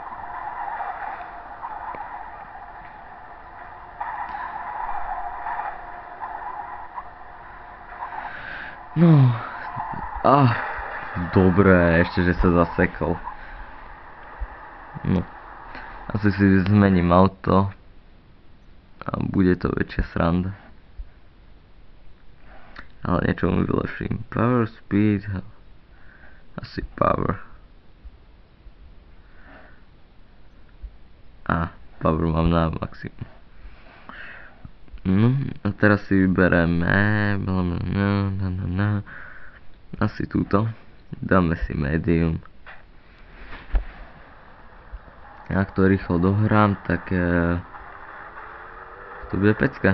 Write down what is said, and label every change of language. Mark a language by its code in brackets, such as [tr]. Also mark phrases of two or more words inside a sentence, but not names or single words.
[sk] No. Dobre, ešte, že sa zasekol. No. Asi si zmením auto. A bude to väčšia sranda. Ale niečo mu vylepším. [en] Power, speed, [sk] asi power. Power mám na maximum. No, a teraz si vybereme asi túto. Dáme si medium. Ak to rýchlo dohrám, tak to bude pecka.